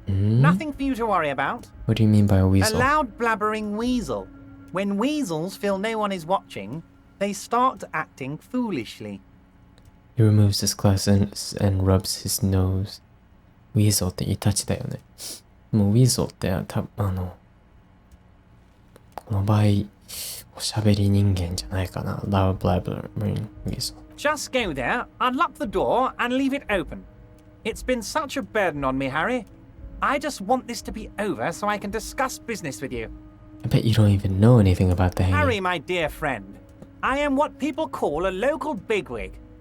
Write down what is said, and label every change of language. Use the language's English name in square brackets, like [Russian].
[English] Nothing for you to worry about. What do you mean by a A weasel? loud blabbering weasel. When weasels feel no one is watching, they start acting foolishly. He removes his glasses and rubs his nose [Japanese] ウィーゾーってイタチだよね。もうウィーゾーってこの場合、おしゃべり人間じゃないかな。 [English] Loud blabbering weasel. Just go there, unlock the door, and leave it open. It's been such a burden on me, Harry. I just want this to be over so I can discuss business with you. I bet you don't even know anything about the hanging. Harry, my dear friend, I am what people call a local bigwig.